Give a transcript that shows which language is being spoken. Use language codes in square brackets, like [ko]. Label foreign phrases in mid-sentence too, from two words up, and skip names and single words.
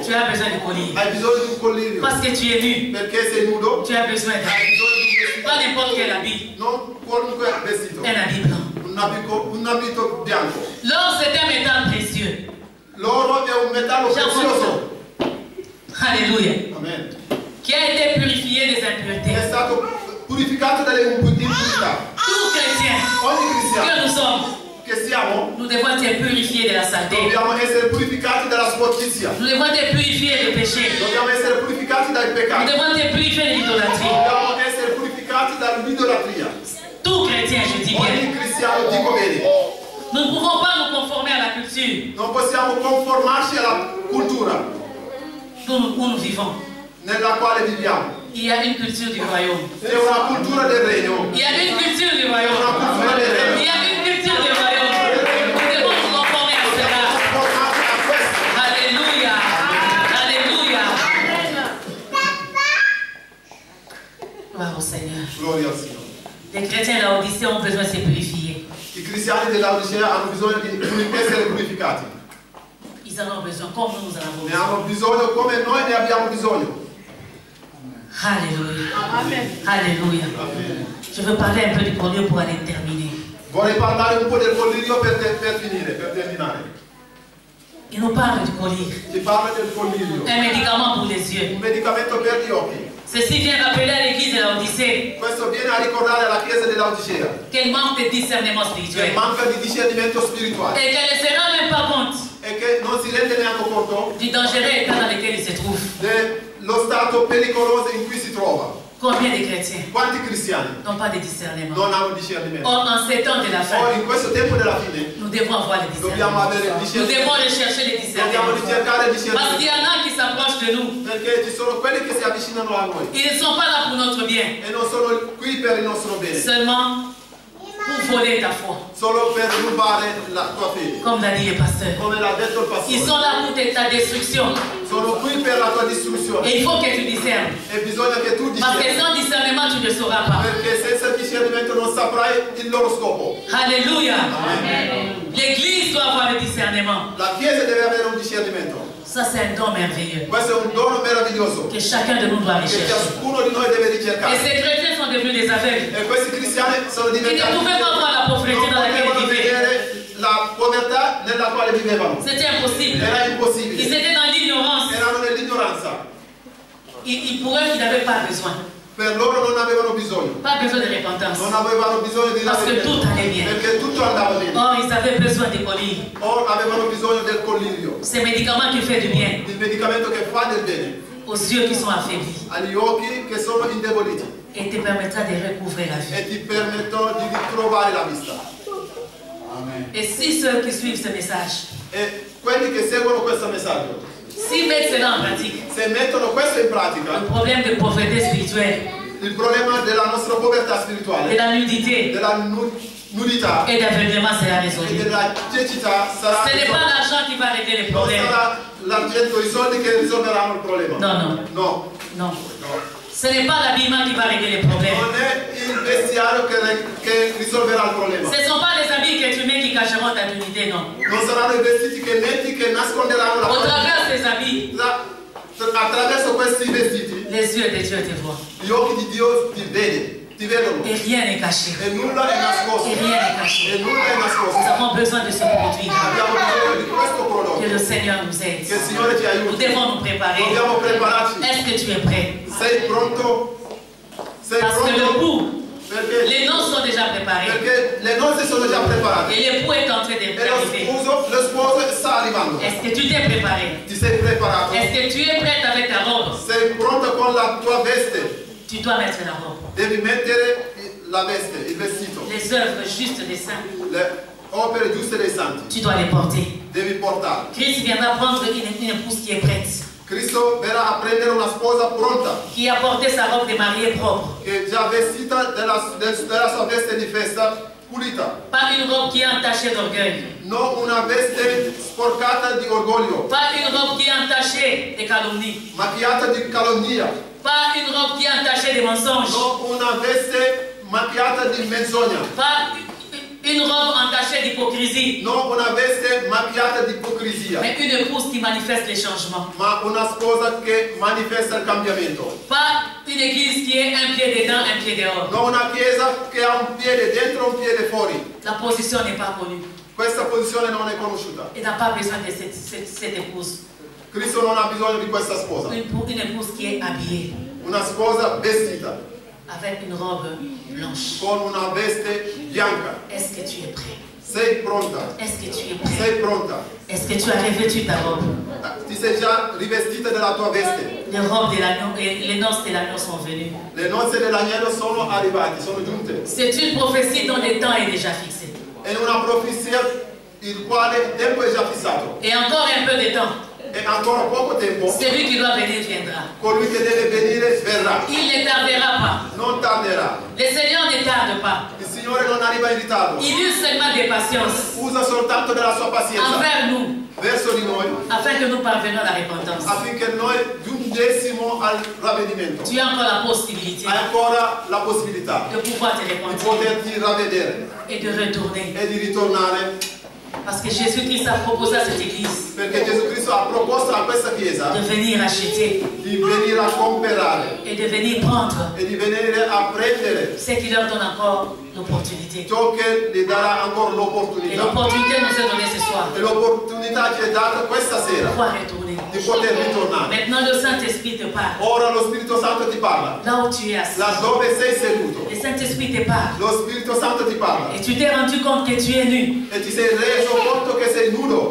[fr] tu as besoin de collier, [it] hai bisogno di un collirio, [fr] parce que tu es nu, [it] perché sei nudo, [fr] tu as besoin [it] hai [fr] d'un, [it] bisogno di un vestito, [fr] pas n'importe quel habit, [it] non qualunque vestito, [fr] un habit blanc. [it] un abito bianco. [fr] L'or c'est un métal précieux. [it] L'oro è un metallo prezioso, [fr] Alléluia. [it] amen, [fr] Qui a été purifié des impuretés. [it] è stato purificato dalle impurità. [fr] Tout chrétien [it] Ogni [fr] que [it] cristiano [fr] nous sommes, [it] che siamo [fr] nous devons être purifiés de la saleté. [it] dobbiamo essere purificati dalla sporcizia, [fr] Nous devons être purifiés des péchés. [it] dobbiamo essere purificati dai [fr] Nous [it] peccati, [fr] devons être purifiés de l'idolâtrie. [it] dobbiamo essere purificati dall'idolatria. [fr] Tout chrétien, je dis bien. [it] Ogni cristiano, dico bene, [fr] Nous ne pouvons pas nous conformer à la culture [it] non possiamo conformarci alla cultura [fr] où nous vivons. [it] nella quale viviamo. [fr] Il y a une culture du royaume. [it] È una cultura del regno, [fr] Il y a une culture du royaume. Il y a une culture du royaume. Nous devons nous conformer à cela. [it] conformati a questo. [fr] Alléluia. Alléluia. Gloire au Seigneur. [it] Gloria al Signore. [fr] Les chrétiens là Odyssée ont besoin de se purifier. [it] I cristiani dell'Odissea hanno bisogno di essere purificati. [fr] Ils en ont besoin, comme nous en avons [it] Ne [fr] besoin. [it] hanno bisogno come noi ne abbiamo bisogno. [fr] Alléluia. [it] Amen. [fr] Alléluia. Je veux parler un peu du collier pour aller terminer. [it] Vorrei parlare un po' del collirio per terminare. [fr] Il nous parle du collier. [it] Si parla del collirio, [fr] Un médicament pour les yeux. [it] un medicamento per gli occhi. [fr] Ceci vient rappeler à l'église de l'Odyssée [it] Questo viene a ricordare alla Chiesa dell'Odissea [fr] qu'elle manque de discernement [it] che [fr] spirituel. [it] manca di discernimento spirituale [fr] Et qu'elle ne se rend même pas compte [it] e che non si rende neanche conto [fr] du dangereux état dans lequel il se trouve. [it] dello stato pericoloso in cui si trova. [fr] Combien de chrétiens [it] Quanti cristiani [fr] n'ont pas de discernement? [it] non hanno discernimento? [fr] Or, en ces temps de la fin, [it] Ora in questo tempo della fine [fr] nous devons avoir le [it] dobbiamo [fr] discernement. [it] avere il [fr] Nous devons [it] discernimento. [fr] rechercher le [it] Dobbiamo [fr] discernement. [it] ricercare il [fr] Parce qu'il [it] discernimento [fr] y en a qui s'approchent de nous. [it] perché ci sono quelli che si avvicinano a noi [fr] Ils ne sont pas là pour notre bien, [it] e non sono qui per il nostro bene, [fr] seulement pour voler ta foi, [it] solo per rubare la tua fede. [fr] comme l'a dit le pasteur. [it] Come l'ha detto il [fr] Ils [it] pastore, [fr] sont là pour ta destruction. [it] sono qui per la tua distruzione [fr] Et il faut que tu discernes. [it] e bisogna che tu [fr] Parce que [it] discerni. [fr] sans discernement, tu ne sauras pas. [it] Perché senza discernimento non saprai il loro scopo. [fr] Alléluia. [it] Amen. [fr] L'église doit avoir le discernement. [it] La Chiesa deve avere un discernimento. [fr] Ça, c'est un don merveilleux [it] Questo è un dono meraviglioso [fr] que chacun de nous doit [it] che [fr] rechercher. [it] ciascuno di noi deve [fr] Et [it] ricercare. [fr] ces chrétiens sont devenus des aveugles. [it] E questi cristiani sono [fr] Ils ne [it] diventati [fr] pouvaient pas voir la pauvreté [it] non [fr] dans laquelle [it] potevano [fr] ils vivaient. [it] vedere la povertà nella quale vivevano. [fr] C'était impossible. [it] Era [fr] Ils [it] impossibile. [fr] étaient dans l'ignorance. [it] Erano nell'ignoranza. [fr] Pour eux, ils n'avaient pas besoin. [it] Per loro non avevano bisogno. [fr] Pas besoin de repentance. [it] Non avevano bisogno di [fr] Parce que tout allait bien. [it] perché tutto andava bene. [fr] Or, ils avaient besoin des colliers. [it] O avevano bisogno del collirio, [fr] Ces médicaments qui font du bien [it] il medicamento che fa del bene, [fr] aux yeux qui sont affaiblis [it] agli occhi che sono indeboliti [fr] et te permettra de recouvrir la vie. [it] e ti permettono di ritrovare la vista. [fr] Et si ceux qui suivent ce message, [it] E quelli che seguono questo messaggio, [fr] s'ils mettent cela en pratique, [it] se mettono questo in [fr] le [it] pratica, [fr] problème de pauvreté spirituelle, [it] il problema della nostra povertà [fr] de [it] spirituale, [fr] la nudité [it] della nudità [fr] et d'aveuglement sera [it] e [fr] résolu. [it] della cecità sarà [fr] Ce n'est pas [it] risolta. [fr] l'argent qui va régler les [it] Non [fr] problèmes. [it] sarà l'argento, i soldi che risolveranno il problema. [fr] Non, non, [it] No, [fr] non. [it] no. [fr] Ce n'est pas l'habillement qui va régler les problèmes. [it] Non è il vestiario che risolverà il problema. [fr] Ce ne sont pas les habits que tu mets qui cacheront ta nudité, [it] non. Non saranno i vestiti che metti che nasconderanno la [fr] Au [it] povertà. [fr] travers de ces habits, [it] Attraverso questi vestiti, [fr] les yeux de Dieu te voient. [it] gli occhi di Dio ti vedono. [fr] Et rien n'est caché. [it] E nulla è nascosto. [fr] Et rien n'est caché. [it] E nulla è [fr] Nous [it] nascosto. [fr] avons besoin de ce produit. [it] Abbiamo bisogno di questo prodotto. [fr] Que le Seigneur nous aide. [it] Che il Signore ti [fr] Nous [it] aiuti. [fr] devons nous préparer. [it] Dobbiamo prepararci. [fr] Est-ce que tu es prêt? [it] Sei pronto? Sei [fr] Parce que le [it] pronto? [fr] coup, [it] Perché [fr] les noces sont déjà préparées. [it] le nozze sono già preparate. [fr] Et l'époux est en train [it] E [fr] d'arriver. [it] lo sposo sta arrivando. [fr] Est-ce que tu t'es préparé? [it] Ti sei preparato? [fr] Est-ce que tu es prête avec ta robe? [it] Sei pronto con la tua veste? [fr] Tu dois mettre la robe. [it] Devi mettere la veste, il vestito, [fr] Les œuvres justes des saints, [it] le opere giuste dei santi. [fr] tu dois les porter. [it] Devi portarle. [fr] Christ viendra prendre une épouse qui est prête, [it] Cristo verrà a prendere una sposa pronta, [fr] qui a porté sa robe de mariée propre. [it] che è già vestita della sua veste di festa pulita. [fr] Pas une robe qui est entachée d'orgueil. [it] Non una veste sporcata di orgoglio, [fr] Pas une robe qui est entachée de calomnie. [it] macchiata di calunnia. [fr] Pas une robe qui est entachée de mensonges. [it] Non una veste macchiata di menzogna. [fr] Pas une robe entachée d'hypocrisie. [it] Non una veste macchiata di ipocrisia. [fr] Mais une épouse qui manifeste les changements. [it] Ma una sposa che manifesta il cambiamento. [fr] Pas une église qui est un pied dedans, un pied dehors. [it] Non una chiesa che ha un piede dentro e un piede fuori. [fr] La position n'est pas connue. [it] Questa posizione non è conosciuta. [fr] Il n'a pas besoin de cette épouse. [it] Cristo non ha bisogno di questa sposa. [fr] Une épouse qui est habillée [it] Una sposa vestita [fr] avec une robe blanche. [it] con una veste bianca. [fr] Est-ce que tu es prêt? [it] Sei pronta? [fr] Est-ce que tu es prêt? [it] Sei pronta? [fr] Est-ce que tu as revêtu ta robe? [it] Ti sei già rivestita della tua veste. [fr] Les robes de l'agneau et les noces de l'agneau sont venues. [it] Le nozze dell'agnello sono arrivate, sono giunte. [fr] C'est une prophétie dont le temps est déjà fixé. [it] È una profezia il quale il tempo è già fissato. [fr] Et encore un peu de temps. [it] E ancora poco tempo, [fr] Celui qui doit venir viendra. [it] colui che deve venire verrà. [fr] Il ne tardera pas. [it] Non tarderà. [fr] Le Seigneur ne tarde pas. [it] Il Signore non arriva in ritardo. [fr] Il use seulement de patience [it] Usa soltanto della sua pazienza [fr] envers nous, [it] verso di noi [fr] afin que nous parvenions à la repentance. [it] affinché noi giungessimo al ravvedimento. [fr] Tu as encore la possibilité [it] Hai ancora la possibilità [fr] de pouvoir te [it] di [fr] repentir [it] poterti ravvedere [fr] et de retourner. [it] e di ritornare, [fr] Parce que Jésus-Christ a proposé à cette église [it] perché Gesù Cristo ha proposto a questa chiesa [fr] de venir acheter [it] di venire a comprare [fr] et de venir prendre [it] e di venire a prendere [fr] ce qui leur donne encore l'opportunité. [it] ciò che gli darà ancora [fr] Et [it] l'opportunità. [fr] l'opportunité nous est donnée ce soir [it] E l'opportunità ci è data questa [fr] de [it] sera [fr] pouvoir retourner. [it] di poter ritornare. [fr] Maintenant, le Saint-Esprit te parle. [it] Ora lo Spirito Santo ti parla. [fr] Là où tu es assis, [it] Laddove sei seduto, [fr] le Saint-Esprit te parle. [it] lo Spirito Santo ti parla. [fr] Et tu t'es rendu compte que tu es nu [it] E ti sei reso conto che sei nudo